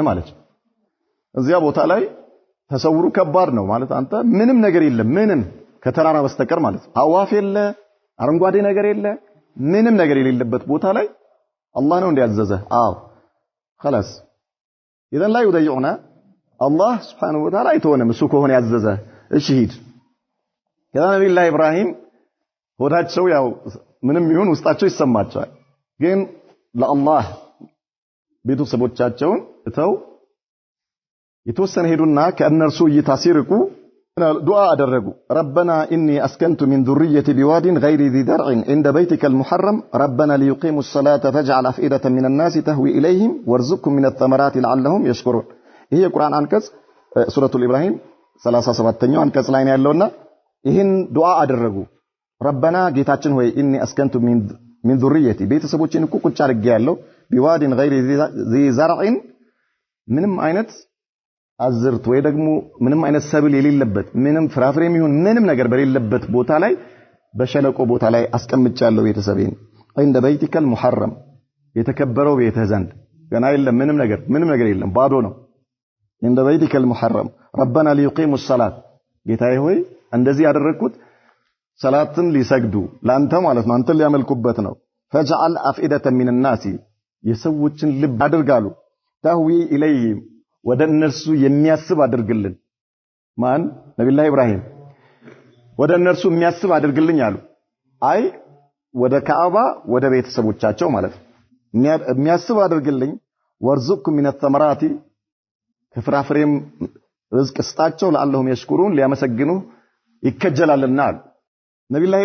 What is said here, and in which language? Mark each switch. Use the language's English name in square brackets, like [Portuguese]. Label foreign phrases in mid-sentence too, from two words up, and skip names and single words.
[Amharic] አለች። እዚያ ቦታ ላይ ተሰውሩ ከባድ ነው ማለት አንተ ምንም ነገር የለም፣ ምንም ከተራራ በስተቀር ማለት ነው። አዋፍ የለ፣ አረንጓዴ ነገር የለ፣ ምንም ነገር የሌለበት ቦታ ላይ አላህ ነው እንዲያዘዘህ። አዎ خلاص [Arabic] إذن لا يضيعنا الله سبحانه وتعالى [Amharic] አይተወንም እሱ ከሆነ ያዘዘህ። እሺ ሂድ። ከዛ ነብዩላህ ኢብራሂም ሆዳቸው ያው ምንም ይሁን ውስጣቸው ይሰማቸዋል፣ ግን ለአላህ ቤተሰቦቻቸውን እተው የተወሰነ ሄዱና ከእነርሱ እይታ ሲርቁ ዱዓ አደረጉ። [Arabic] ربنا إني أسكنت من ذريتي بواد غير ذي درع عند بيتك المحرم ربنا ليقيموا الصلاة فاجعل أفئدة من الناس تهوي إليهم وارزقهم من الثمرات لعلهم يشكرون። [Amharic] ይሄ የቁርአን አንቀጽ ሱረቱል ኢብራሂም 37ኛው አንቀጽ ላይ ነው ያለውና ይህን ዱዓ አደረጉ። ረበና ጌታችን ሆይ [Arabic] إني أسكنت من ذريتي [Amharic] ቤተሰቦቼን እኮ ቁጭ አድርጌ ያለው [Arabic] بواد غير ذي زرع [Amharic] ምንም አይነት አዝርት ወይ ደግሞ ምንም አይነት ሰብል የሌለበት ምንም ፍራፍሬም ይሁን ምንም ነገር በሌለበት ቦታ ላይ በሸለቆ ቦታ ላይ አስቀምጫለሁ ቤተሰቤን። [Arabic] عند بيتك المحرم [Amharic] የተከበረው ቤትህ ዘንድ ገና የለም ምንም ነገር የለም ባዶ ነው። [Arabic] عند بيتك المحرم ربنا ليقيموا الصلاة [Amharic] ጌታዬ ሆይ እንደዚህ ያደረኩት ሰላትን ሊሰግዱ ላንተ ማለት ነው አንተን ሊያመልኩበት ነው። [Arabic] فجعل أفئدة من الناس [Amharic] የሰዎችን ልብ አድርጋሉ [Arabic] تهوي إليهم [Amharic] ወደ እነርሱ የሚያስብ አድርግልን። ማን? ነብዩላህ ኢብራሂም ወደ እነርሱ የሚያስብ አድርግልኝ አሉ። አይ ወደ ካዕባ ወደ ቤተሰቦቻቸው ማለት ነው የሚያስብ አድርግልኝ። [Arabic] وارزقهم من الثمرات [Amharic] ከፍራፍሬም ርዝቅ ስጣቸው [Arabic] لعلهم يشكرون [Amharic] ሊያመሰግኑ ይከጀላልና አሉ። ነብዩላህ